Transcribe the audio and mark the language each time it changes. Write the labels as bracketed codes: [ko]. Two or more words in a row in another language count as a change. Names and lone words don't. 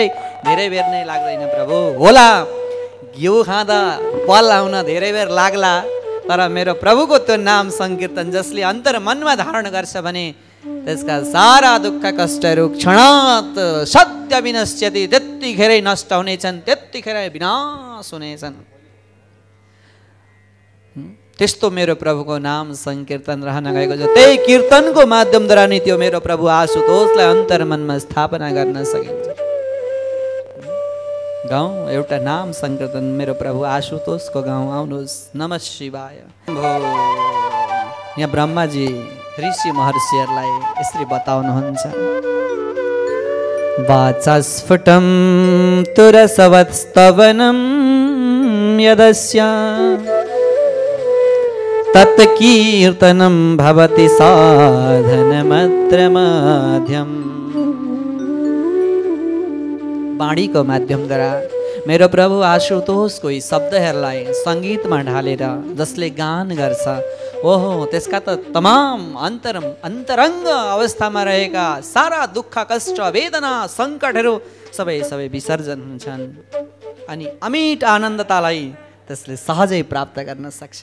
[ne] धेरै बेर नै लाग्दैन प्रभु। होला घिउ खाँदा पल आउन धेरै बेर लाग्ला, तर मेरो प्रभुको त्यो नाम सङ्कीर्तन जसले अन्तर मनमा धारण गर्छ भने त्यसका सारा दुःख कष्टहरू [sa] क्षणात् सत्य विनश्यति, [ne] त्यतिखेरै नष्ट हुनेछन्, त्यतिखेरै विनाश हुनेछन्। त्यस्तो मेरो प्रभुको नाम संकीर्तन रहन गएको छ। त्यही कीर्तनको माध्यमद्वारा नि त्यो मेरो प्रभु आशुतोषलाई अन्तर्मनमा स्थापना गर्न सकिन्छ। गाउँ एउटा नाम संकीर्तन मेरो प्रभु आशुतोषको गाउँ। आउनुहोस्, [sa] नमः शिवाय। [ne] यहाँ ब्रह्माजी ऋषि महर्षिहरूलाई यसरी बताउनुहुन्छ। [sa] वाचस्फुटं तुरसवत्स्तवनं यदस्य तत्कीर्तनं भवति साधनमत्र माध्यम। [ne] वाणीको माध्यमद्वारा मेरो प्रभु आशुतोषको यी शब्दहरूलाई सङ्गीतमा ढालेर जसले गान गर्छ, ओहो त्यसका त तमाम अन्तरङ्ग अवस्थामा रहेका सारा दुःख कष्ट वेदना सङ्कटहरू सबै विसर्जन हुन्छन् अनि अमिट आनन्दतालाई त्यसले सहजै प्राप्त गर्न सक्छ।